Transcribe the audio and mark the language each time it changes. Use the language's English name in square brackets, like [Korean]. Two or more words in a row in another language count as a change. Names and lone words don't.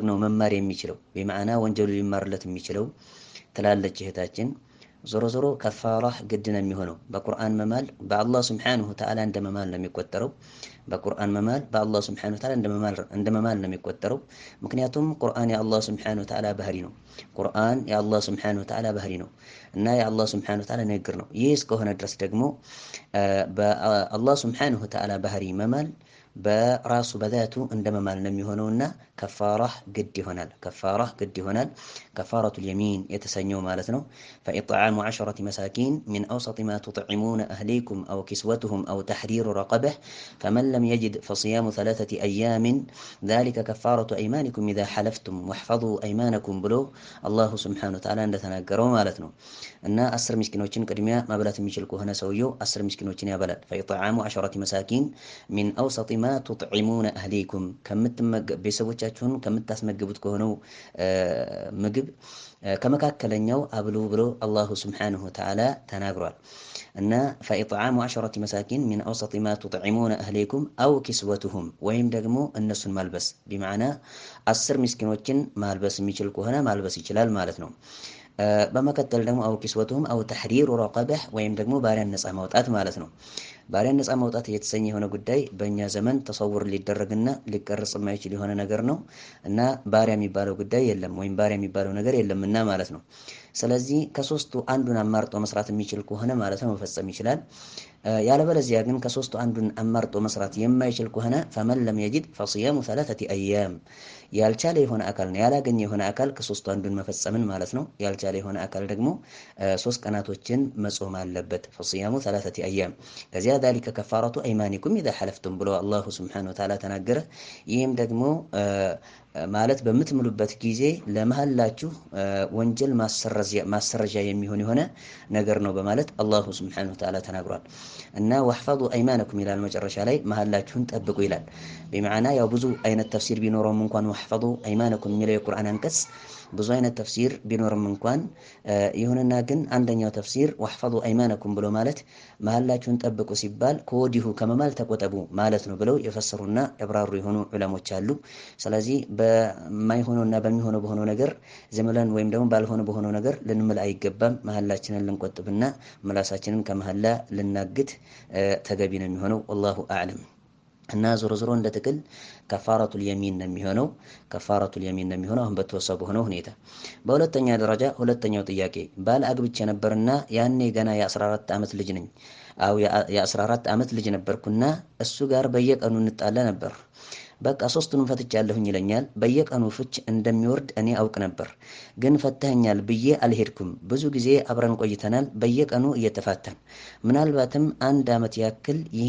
[Amharic] ነው መማር የሚችለው በማዕና ወንጀሉ ሊማርለት የሚችለው ትላለች እህታችን ዞሮ ዞሮ ከፋራ ግድ ነው የሚሆነው በቁርአን መማል በአላህ [Arabic] سبحانه تعالى [Amharic] እንደመማል ነው የሚቆጠረው በቁርአን መማል በአላህ [Arabic] سبحانه تعالى [Amharic] እንደመማል ነው የሚቆጠረው ምክንያቱም ቁርአን የአላህ [Arabic] سبحانه تعالى [Amharic] ባህሪ ነው ቁርአን የአላህ [Arabic] سبحانه تعالى [Amharic] ባህሪ ነው እና የአላህ [Arabic] سبحانه تعالى [Amharic] ንግግር ነው ይህ እስከሆነ ድረስ ደግሞ በአላህ [Arabic] سبحانه تعالى [Amharic] ባህሪ መማል በራሱ በዛቱ እንደመማል ነው የሚሆነውና ከፋራህ ግድ ይሆናል ከፋረቱል የሚን የተሰኘው ማለት ነው [Arabic] فإطعام 10 مساكين من أوسط ما تطعمون أهليكم أو كسوتهم أو تحرير رقبة فمن لم يجد فصيام 3 أيام ذلك كفارة أيمانكم إذا حلفتم واحفظوا أيمانكم بلو الله سبحانه وتعالى [Amharic] እንደተናገረው ማለት ነው እና 10 ምስኪኖችን ቅድሚያ ማብላት የሚችል ከሆነ ሰውየው 10 ምስኪኖችን ያበላል [Arabic] فإطعام 10 مساكين من أوسط ما تطعمون أهليكم [Amharic] ቤተሰቦቻችሁን ከምታስመግቡት ከሆነው ምግብ ከመካከለኛው አብሉ ብሎ [Arabic] الله سبحانه وتعالى [Amharic] ተናግሯል እና [Arabic] فإطعام 10 مساكين من أوسط ما تطعمون أهليكم أو كسوتهم [Amharic] ወይም ደግሞ እነሱን ማልበስ بمعنى 10 ምስኪኖችን ማልበስ የሚችል ከሆነ ማልበስ ይችላል ማለት ነው በመከተል ደግሞ [Arabic] أو كسوتهم أو تحرير رقبة [Amharic] ወይም ደግሞ ባሪያን ነፃ ማውጣት ማለት ነው ባሪያን ነፃ ማውጣት የተሰኘ የሆነ ጉዳይ በእኛ ዘመን ተሰውር ሊደረግና ሊቀርጽ የማይችል የሆነ ነገር ነው እና ባሪያ የሚባለው ጉዳይ የለም ወይም ባሪያ የሚባለው ነገር የለምና ማለት ነው ስለዚህ ከሶስቱ አንዱን አማርጦ መስራት የሚችል ከሆነ ማለት ነው መፈጸም ይችላል ያለበለዚያ ግን ከሶስቱ አንዱን አማርጦ መስራት የማይችል ከሆነ [Arabic] فمن لم يجد فصيام 3 ايام [Amharic] ያልቻለ የሆነ አካል ነው ያላገኘ የሆነ አካል ከሶስቱ አንዱን መፈጸምን ማለት ነው ያልቻለ የሆነ አካል ደግሞ 3 ቀናቶችን መጾም አለበት [Arabic] فصيام 3 ايام [Amharic] ከዚያ [Arabic] ذلك كفارة ايمانكم اذا حلفتم [Amharic] ብሎ [Arabic] الله سبحانه وتعالى [Amharic] ተናገረ ይህም ደግሞ ማለት በምትምሉበት ጊዜ ለመሐላችሁ ወንጀል ማሰረጃ የሚሆን የሆነ ነገር ነው በማለት [Arabic] الله سبحانه وتعالى [Amharic] ተናግሯል እና [Arabic] واحفظوا ايمانكم [Amharic] ይላል መጨረሻ ላይ መሐላችሁን ጠብቁ ይላል بمعنى ያው ብዙ አይነት ተፍሲር ቢኖረውም እንኳን [Arabic] واحفظوا ايمانكم [Amharic] የሚለው የቁርአን አንቀጽ ብዙ አይነት ተፍሲር ቢኖርም እንኳን ይሁንና ግን አንደኛው ተፍሲር [Arabic] واحفظوا ايمانكم [Amharic] ብሎ ማለት መሐላችሁን ጠብቁ ሲባል ከወዲሁ ከመማል ተቆጠቡ ማለት ነው ብለው የፈሰሩና ያብራሩ የሆኑ ዑለሞች አሉ ስለዚህ በማይሆነውና በሚሆነው ነገር ዘመላን ወይም ደግሞ ባልሆነ በሆነው ነገር ልንምል አይገባም መሐላችንን ልንቆጥብና ምላሳችንን ከመሐላ ልናግት ተገቢ ነው የሚሆነው [Arabic] والله اعلم [Amharic] እና ዞሮ ዞሮ እንደተከል ከፋረቱል የሚን ነው የሚሆነው አሁን በተወሰበ ሆኖ ሁኔታ በሁለተኛ ደረጃ ሁለተኛው ጥያቄ ባል አግብቼ ነበርና ያኔ ገና የ14 አመት ልጅ ነኝ አው የ14 አመት ልጅ ነበርኩና እሱ ጋር በየቀኑ እንጣላ ነበር በቃ ሶስቱንም ፈትቻለሁኝ ይለኛል በየቀኑ ፍች እንደሚወርድ እኔ አውቅ ነበር ግን ፈተኛል ብዬ አልሄድኩም ብዙ ጊዜ አብረን ቆይተናል በየቀኑ እየተፋታን ምናልባትም አንድ አመት ያክል